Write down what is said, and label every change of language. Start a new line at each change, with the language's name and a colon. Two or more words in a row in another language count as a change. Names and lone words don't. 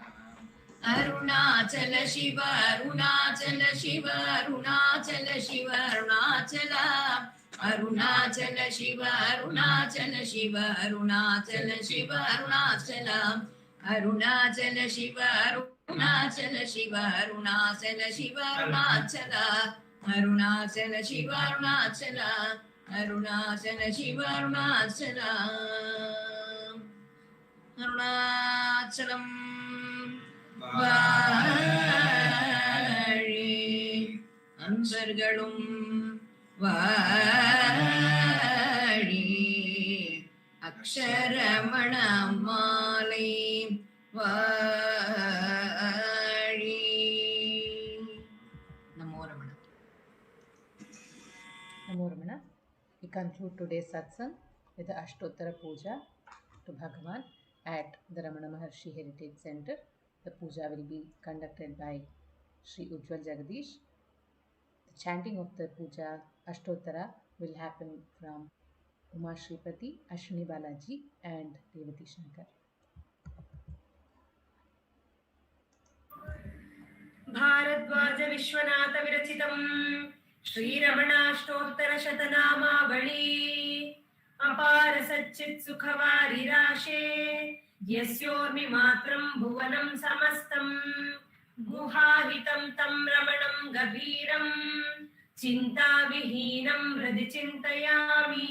Tamil: அருணாச்சல சிவ, அருணாச்சல சிவ, அருணாச்சல சிவ, அருணாச்சலா. அருணாச்சல சிவ, அருணாச்சல சிவ, அருணாச்சல சிவ, அருணாச்சலா. அருணாச்சல சிவ, அருணாச்சல சிவ, அருணாச்சல சிவ, அருணாச்சலா. अरुणाचल शिव अरुणाचल अरुणाचल शिव अरुणाचल अरुणाचलम् வாழி அன்பர்களும் வாழி அக்ஷரமணமாலை வாழி. நமோ ரமண.
English: Namo Ramana. We conclude today's satsang with the Ashtottara puja to Bhagavan at the Ramana Maharshi Heritage Center. The puja will be conducted by Sri Ujwal Jagadeesh. The chanting of the puja Ashtottara will happen from Uma Shripati, Ashwini Balaji and Revathi Shankar.
Sanskrit: भारद्वाज विश्वनाथ विरचितं श्रीरमणाष्टोत्तर शतनामावली अपार सच्चित् सुखवारिराशे यस्योर्मि मात्रं भुवनं समस्तं गुहाहितं तं रमणं गभीरं चिन्ताविहीनं हृदि चिन्तयामि.